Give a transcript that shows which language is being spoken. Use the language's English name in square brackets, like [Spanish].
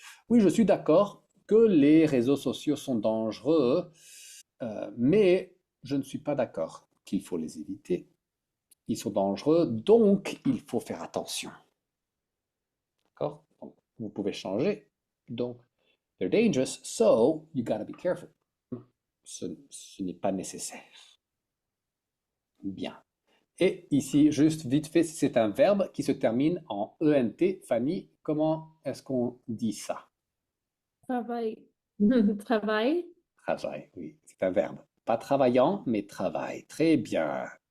[French] Oui, je suis d'accord que les réseaux sociaux sont dangereux, mais je ne suis pas d'accord qu'il faut les éviter. Ils sont dangereux, donc il faut faire attention. D'accord? Donc, vous pouvez changer. [English] Donc, they're dangerous, so you gotta be careful. [French] Ce n'est pas nécessaire. Bien. Et ici, juste vite fait, c'est un verbe qui se termine en ENT. Fanny, comment est-ce qu'on dit ça? Travail. Travail. Travail, oui, c'est un verbe. Pas travaillant, mais travail. Très bien.